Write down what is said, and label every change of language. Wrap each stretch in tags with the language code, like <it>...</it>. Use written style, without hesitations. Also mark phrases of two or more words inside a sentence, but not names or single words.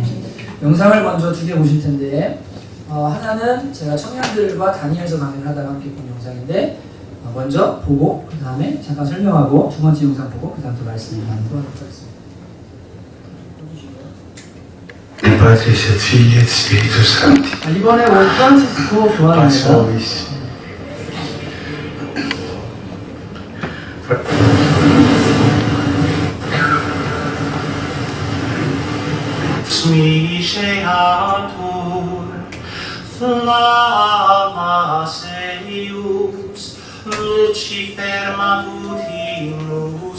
<ko>영상을 먼저 두 개 보실 텐데 하나는 제가 청년들과 다니엘서 강의를 하다가 함께 본 영상인데 먼저 보고 그 다음에 잠깐 설명하고 두 번째 영상 보고 그 다음 또 말씀을 나누도록 하겠습니다.</ko> <it>Padre, Figlio e Spirito Santi.</it> <ko>이번에 온 프란치스코 교황입니다.</ko> <la>Smiseatur flammas eius Lucifer matutimus</la>